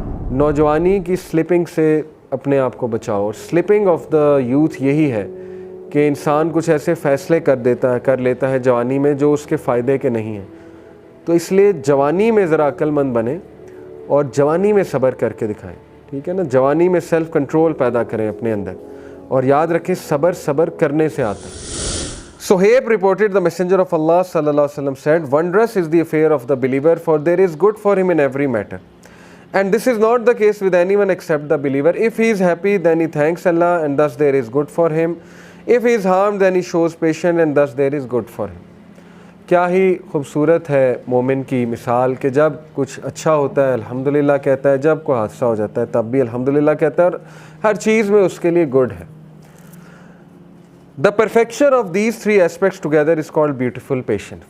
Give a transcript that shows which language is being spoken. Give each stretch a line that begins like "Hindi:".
Urdu: نوجوانی کی سلپنگ سے اپنے آپ کو بچاؤ، اور سلپنگ آف دا یوتھ یہی ہے کہ انسان کچھ ایسے فیصلے کر لیتا ہے جوانی میں جو اس کے فائدے کے نہیں ہیں۔ تو اس لیے جوانی میں ذرا عقل مند بنیں اور جوانی میں صبر کر کے دکھائیں، ٹھیک ہے نا؟ جوانی میں سیلف کنٹرول پیدا کریں اپنے اندر، اور یاد رکھیں صبر کرنے سے آتا ہے۔
English: Suhaib reported the messenger of Allah sallallahu alaihi wasallam said, "Wondrous is the affair of the believer, for there is good for him in every matter. And this is not the case with anyone except the believer. If he is happy, then he thanks Allah, and thus there is good for him. If he is harmed, then he shows patience, and thus there is good for him."
Urdu: کیا ہی خوبصورت ہے مومن کی مثال کہ جب کچھ اچھا ہوتا ہے الحمدللہ کہتا ہے، جب کوئی حادثہ ہو جاتا ہے تب بھی الحمدللہ کہتا ہے، اور ہر چیز میں اس کے لیے گڈ ہے۔
English: The perfection of these three aspects together is called beautiful patience.